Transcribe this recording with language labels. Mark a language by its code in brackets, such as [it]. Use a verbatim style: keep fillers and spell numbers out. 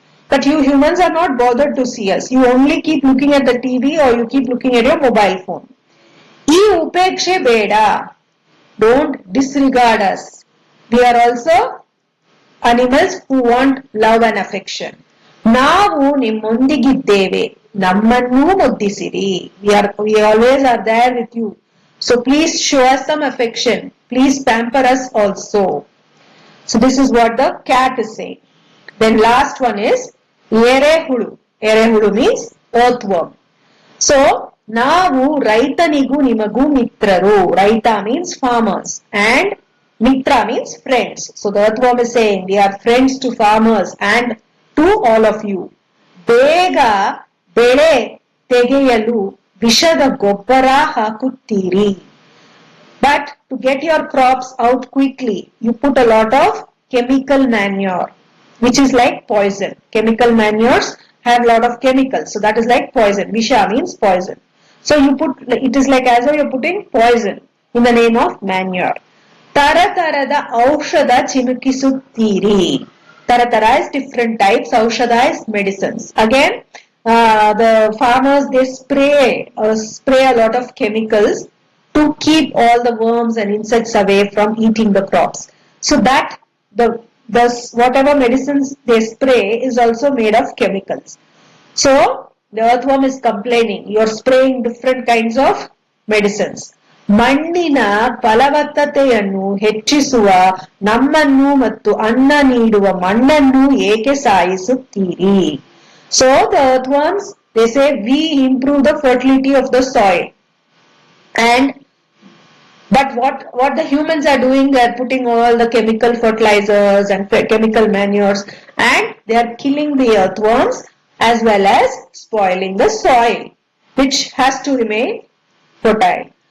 [en] But you humans are not bothered to see us. You only keep looking at the T V or you keep looking at your mobile phone. [kn] ಈ ಉಪೇಕ್ಷೆ ಬೇಡ. [en] Don't disregard us. We are also animals who want love and affection. [kn] ನಾವು ನಿಮ್ಮೊಂದಿಗಿದ್ದೇವೆ, ನಮ್ಮನ್ನೂ ಮುದ್ದಿಸಿರಿ. [en] We are we always are there with you. So please show us some affection. Please pamper us also. So this is what the cat is saying. Then last one is ಎರೆಹುಳು. ಎರೆಹುಳು means earthworm. [kn] So ನಾವು ರೈತನಿಗೂ ನಿಮಗೂ ಮಿತ್ರರು. [en] ರೈತ means farmers and ಮಿತ್ರ means friends. So the earthworm is saying we are friends to farmers and to all of you. [kn] ಬೇಗ ಬೆಳೆ ತೆಗೆಯಲು ವಿಷದ ಗೊಬ್ಬರ ಹಾಕುತ್ತೀರಿ. [en] But to get your crops out quickly, you put a lot of chemical manure, which is like poison. Chemical manures have lot of chemicals, so that is like poison. Visha means poison. So you put, it is like as though you are putting poison in the name of manure. [kn] ತರತರದ ಔಷಧ ಚಿಮುಕಿಸುತ್ತೀರಿ. [en] ತರತರ is different types, ಔಷಧ is medicines. Again, uh, the farmers, they spray or spray a lot of chemicals to keep all the worms and insects away from eating the crops. So that the the whatever medicines they spray is also made of chemicals. So the earthworm is complaining, you are spraying different kinds of medicines. [kn] ಮಣ್ಣಿನ ಫಲವತ್ತತೆಯನ್ನು ಹೆಚ್ಚಿಸುವ ನಮ್ಮನ್ನು ಮತ್ತು ಅನ್ನ ನೀಡುವ ಮಣ್ಣನ್ನು ಏಕೆ ಸಾಯಿಸುತ್ತೀರಿ? [en] So the earthworms, they say we improve the fertility of the soil and But what, what the humans are doing, they are putting all the chemical fertilizers and fe- chemical manures, and they are killing the earthworms as well as spoiling the soil, which has to remain fertile.